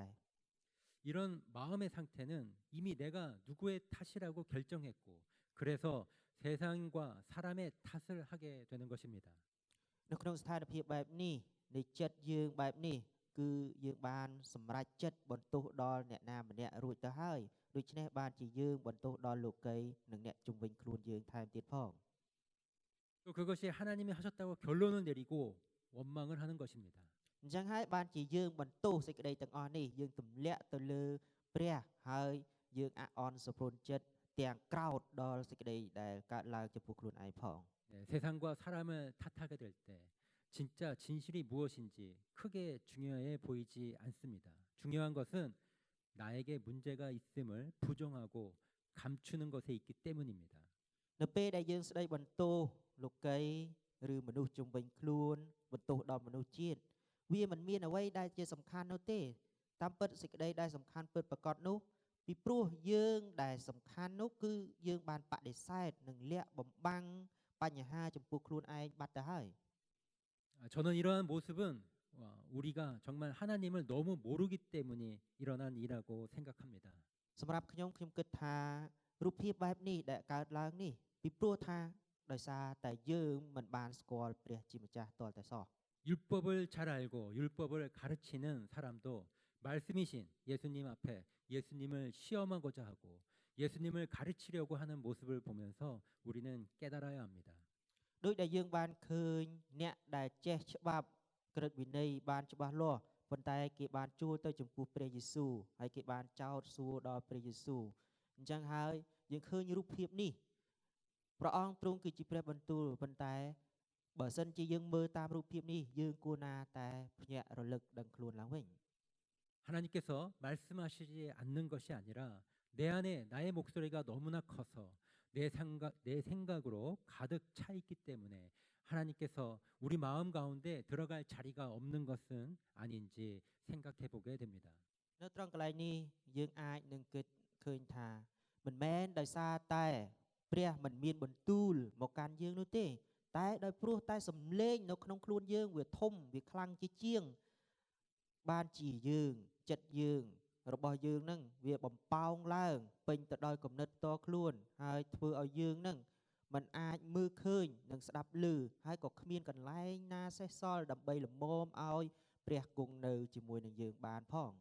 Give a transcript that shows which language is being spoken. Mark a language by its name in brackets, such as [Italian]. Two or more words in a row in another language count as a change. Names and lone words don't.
[Korean] 이런 마음의 상태는 이미 내가 누구의 탓이라고 결정했고 그래서 세상과 사람의 탓을 하게 되는 것입니다. [Khmer] នៅក្នុងស្ថានភាពបែបនេះនៃចិត្តយើងបែបនេះគឺយើងបានសម្រេចចិត្តបន្ទោសដល់អ្នកណាម្នាក់រួចទៅហើយដូច្នេះបានជាយើងបន្ទោសដល់លោកីនិងអ្នកជំវិញខ្លួនយើងថែមទៀតផង [Korean] 또 그것이 하나님이 하셨다고 결론을 내리고 원망을 하는 것입니다. [Khmer] អញ្ចឹងហើយបានជាយើងបន្ទោសសេចក្តីទាំងអស់នេះយើងទម្លាក់ទៅលើព្រះហើយយើងអាក់អន់ស្រពន់ចិត្តទាំងក្រោធដល់សេចក្តីដែលកើតឡើងចំពោះខ្លួនឯងផង [Korean] 네, 세상과 사람을 탓하게 될 때 진짜 진실이 무엇인지 크게 중요해 보이지 않습니다. 중요한 것은 나에게 문제가 있음을 부정하고 감추는 것에 있기 때문입니다. [Khmer] នៅពេលដែលយើងស្ដីបន្ទោសលោកីឬមនុស្សជំវិញខ្លួនបន្ទោសដល់មនុស្សជាតិវាមិនមានអ្វីដែលជាសំខាន់នោះទេតាមពិតសេចក្តីដែលសំខាន់ពិតប្រាកដនោះពីព្រោះយើងដែលសំខាន់នោះគឺយើងបានបដិសេធនិងលាក់បំបាំងបញ្ហាចំពោះខ្លួនឯងបាត់ទៅហើយ [Korean] 저는 이러한 모습은 우리가 정말 하나님을 너무 모르기 때문에 일어난 일이라고 생각합니다. [Khmer] សម្រាប់ខ្ញុំគិតថារូបភាពបែបនេះដែលកើតឡើងនេះពីព្រោះថាដោយសារតែយើងមិនបានស្គាល់ព្រះជាម្ចាស់ទាល់តែសោះ [Korean] 율법을 잘 알고 율법을 가르치는 사람도 말씀이신 예수님 앞에 예수님을 시험하고자 하고 예수님을 가르치려고 하는 모습을 보면서 우리는 깨달아야 합니다. [Khmer] ដោយដែលយើងបានឃើញអ្នកដែលចេះច្បាប់ក្រឹតវិន័យបានច្បាស់លាស់ប៉ុន្តែគេបានជួលទៅចំពោះព្រះយេស៊ូវហើយគេបានចោទសួរដល់ព្រះយេស៊ូវអញ្ចឹងហើយយើងឃើញរូបភាពនេះព្រះអង្គទ្រង់គឺជាព្រះបន្ទូលប៉ុន្តែបើសិនជាយើងមើលតាមរូបភាពនេះយើងគួរណាតែភ្ញាក់រលឹកដឹងខ្លួនឡើងវិញ [Korean] 하나님께서 말씀하시지 않는 것이 아니라 내 안에 나의 목소리가 너무나 커서 내 생각으로 가득 차 있기 때문에 하나님께서 우리 마음 가운데 들어갈 자리가 없는 것은 아닌지 생각해 보게 됩니다. [Khmer] នៅត្រង់កន្លែងនេះយើងអាចនឹងគិតឃើញថាមិនមែនដោយសារតែព្រះមិនមានបន្ទូលមកកាន់យើង នោះទេតែដោយព្រោះតែសំឡេងនៅក្នុងខ្លួនយើងវាធំវាខ្លាំងជាជាងបានជាយើងចិត្តយើងរបស់យើងនឹងវាបំប៉ោងឡើងពេញទៅដោយគំនិតផ្ទាល់ខ្លួនហើយធ្វើឲ្យយើងនឹងមិនអាចមើលឃើញនិងស្ដាប់ឮហើយក៏គ្មានកន្លែងណាសេសសល់ដើម្បីលំមឲ្យព្រះគង់នៅជាមួយនឹងយើងបានផង